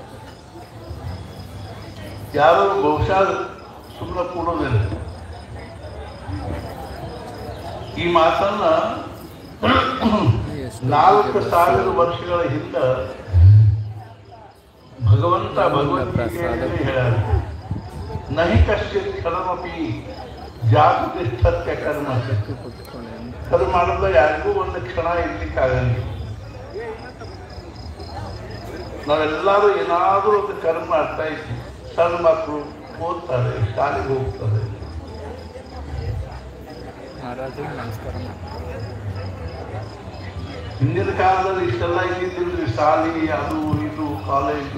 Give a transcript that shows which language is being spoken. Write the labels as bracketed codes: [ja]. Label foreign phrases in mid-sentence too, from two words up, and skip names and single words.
[kn] ಯಾರು ಬಹುಶಃ ಸುಮ್ಮನೆ ಕೂಡೋದಿಲ್ಲ. ಈ ಮಾತನ್ನ 4000 ವರ್ಷಗಳ ಹಿಂದೆ ಭಗವಂತ ಭಗವದ್ಗೀತೆಯಲ್ಲಿ ಹೇಳ್ಯಾರ, [sa] नहि कश्चित् क्षणमपि जातु तिष्ठत्य कर्म. [kn] ಕರ್ಮ ಮಾಡಿದ್ರೆ ಯಾರಿಗೂ ಒಂದು ಕ್ಷಣ ಇರ್ಲಿಕ್ಕಾಗಲ್ಲ. ನಾವೆಲ್ಲರೂ ಏನಾದರೂ ಒಂದು ಕರ್ಮ ಮಾಡ್ತಾ ಇದ್ದೀವಿ. ಸಣ್ಣ ಮಕ್ಕಳು ಓದ್ತಾರೆ, ಶಾಲೆಗೆ ಹೋಗ್ತಾರೆ. ಹಿಂದಿನ ಕಾಲದಲ್ಲಿ ಇಷ್ಟೆಲ್ಲ ಇದ್ದಿದ್ದಿಲ್ರಿ, ಶಾಲೆ ಅದು ಇದು ಕಾಲೇಜು.